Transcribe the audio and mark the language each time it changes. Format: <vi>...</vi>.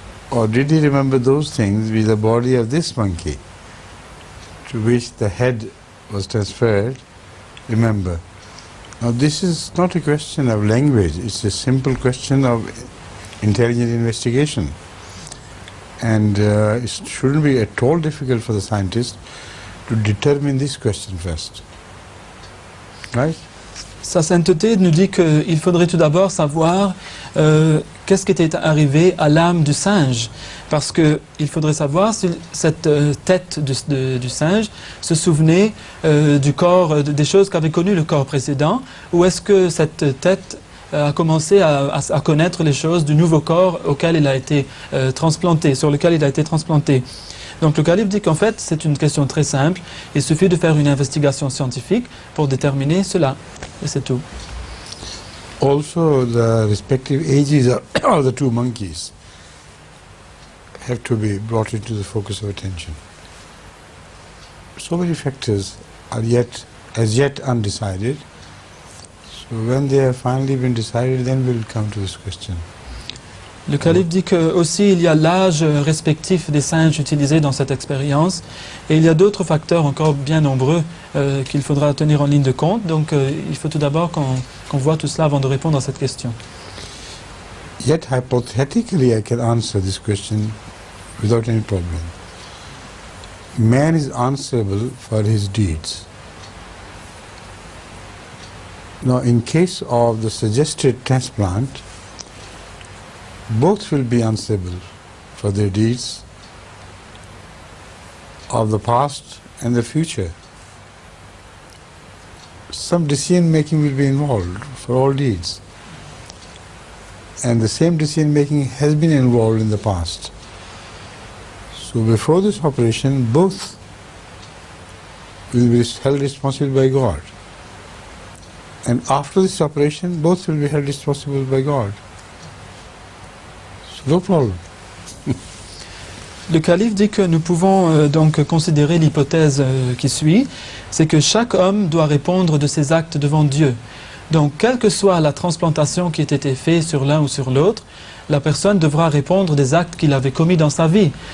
<en>Or did he remember those things with the body of this monkey to which the head was transferred? Remember. Now this is not a question of language, it's a simple question of intelligent investigation. And it shouldn't be at all difficult for the scientist to determine this question first. Right?</en> <fr>Sa sainteté nous dit qu'il faudrait tout d'abord savoir qu'est-ce qui était arrivé à l'âme du singe. Parce qu'il faudrait savoir si cette tête du singe se souvenait du corps, des choses qu'avait connues le corps précédent, ou est-ce que cette tête a commencé à connaître les choses du nouveau corps auquel il a été transplanté, sur lequel il a été transplanté. Donc le calife dit qu'en fait c'est une question très simple, il suffit de faire une investigation scientifique pour déterminer cela, et c'est tout.</fr> <en>Also the respective ages of the two monkeys have to be brought into the focus of attention. So many factors are as yet undecided. So when they have finally been decided, then we'll come to this question.</en> <fr>Le calife dit que aussi il y a l'âge respectif des singes utilisés dans cette expérience et il y a d'autres facteurs encore bien nombreux qu'il faudra tenir en ligne de compte. Donc il faut tout d'abord qu'on voit tout cela avant de répondre à cette question.</fr> <en>Yet hypothetically I can answer this question without any problem. Man is answerable for his deeds. Now, in case of the suggested transplant, both will be answerable for their deeds of the past and the future. Some decision making will be involved for all deeds, and the same decision making has been involved in the past. So before this operation, both will be held responsible by God, and after this operation, both will be held responsible by God. So no problem.</en> <fr>Le calife dit que nous pouvons donc considérer l'hypothèse qui suit, c'est que chaque homme doit répondre de ses actes devant Dieu. Donc, quelle que soit la transplantation qui ait été faite sur l'un ou sur l'autre, la personne devra répondre des actes qu'il avait commis dans sa vie.</fr>